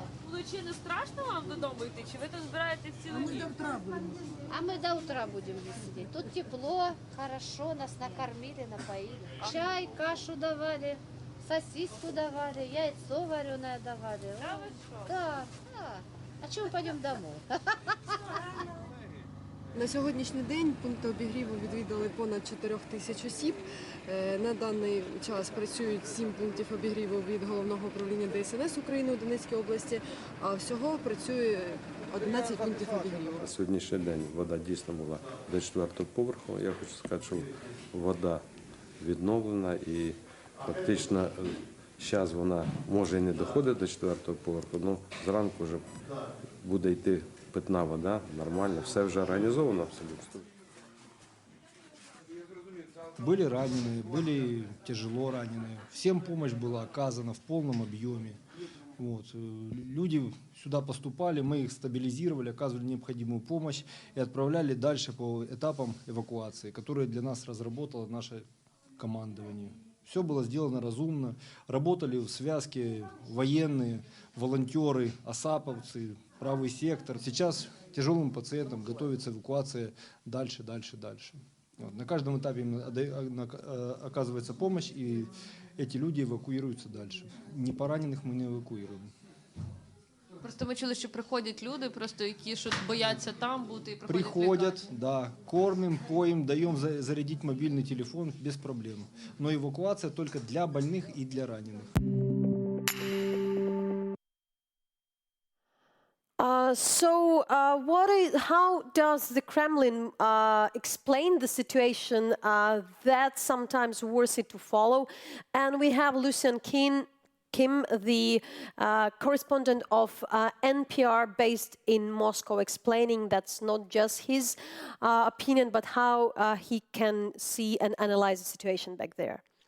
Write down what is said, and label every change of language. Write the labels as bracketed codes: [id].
[uk] Вночі не страшно вам додому йти? Чи ви тут збираєтесь цілу ніч? [ru] А мы до утра будем здесь сидеть. Тут тепло, хорошо, нас накормили, напоили. Чай, кашу давали, сосиску давали, яйцо вареное давали. Да вы что? Да, да. А чего мы пойдем домой? [uk] На сьогоднішній день пункти обігріву відвідали понад 4 тисяч осіб. На даний час працюють 7 пунктів обігріву від Головного управління ДСНС України у Донецькій області, а всього працює 11 пунктів обігріву. На сьогоднішній день вода дійсно була до 4-го поверху. Я хочу сказати, що вода відновлена і фактично зараз вона може і не доходить до 4-го поверху, але зранку вже буде йти питна вода, нормально, все вже організовано абсолютно. [ru] Были раненые, были тяжело раненые. Всем помощь была оказана в полном объеме. Вот. Люди сюда поступали, мы их стабилизировали, оказывали необходимую помощь и отправляли дальше по этапам эвакуации, которые для нас разработало наше командование. Все было сделано разумно. Работали в связке военные, волонтеры, осаповцы, правый сектор. Сейчас тяжелым пациентам готовится эвакуация дальше. Вот. На каждом этапе им оказывается помощь, и эти люди эвакуируются дальше. Не пораненых мы не эвакуируем. [uk] Просто ми чули, що приходять люди, просто які що бояться там бути і проходять [ru] Приходят, да, кормим, поим, даем зарядить мобильный телефон без проблем. Но эвакуация только для больных и для раненых. [en] How does the Kremlin explain the situation that's sometimes worthy to follow? And we have Lucian Kim, the correspondent of NPR based in Moscow, explaining that's not just his opinion, but how he can see and analyze the situation back there.